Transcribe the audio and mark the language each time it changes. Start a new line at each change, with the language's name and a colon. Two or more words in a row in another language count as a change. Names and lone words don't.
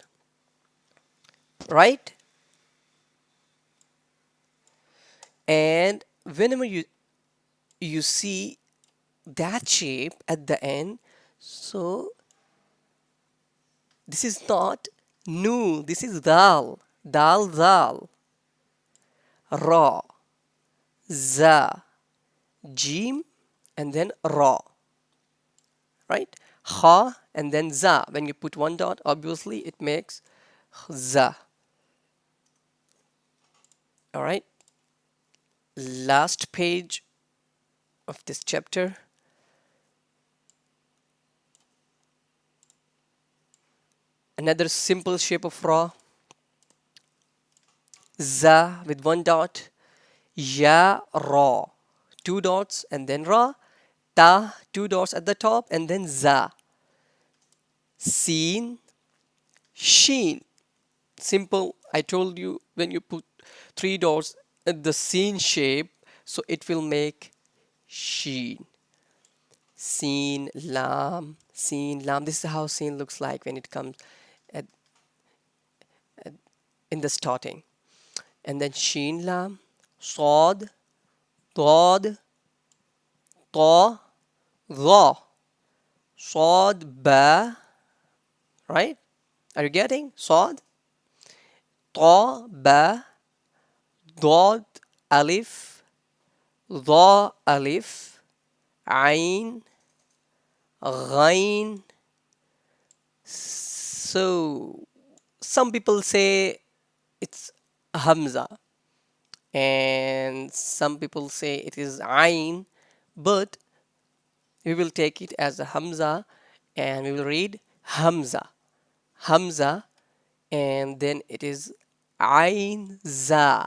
English: Right? And whenever you see that shape at the end, so this is not noon. This is dal. Dal, zal. Ra. Za. Jim. And then ra. Right? Kha and then za. When you put one dot, obviously it makes za. All right. Last page of this chapter. Another simple shape of ra. Za with one dot. Ya ra. Two dots and then ra. Ta, two dots at the top and then za. Sin, sheen. Simple. I told you when you put three dots at the sin shape, so it will make sheen. Sin, lam, sin, lam. This is how sin looks like when it comes at, in the starting. And then sheen, lam, sod, dod, ta, dha, sod, ba. Right? Are you getting? Sod, ta, ba, dod, alif, dha, alif, ain, ghain. So some people say it's hamza and some people say it is ain, but we will take it as a hamza and we will read hamza, hamza, and then it is ain za.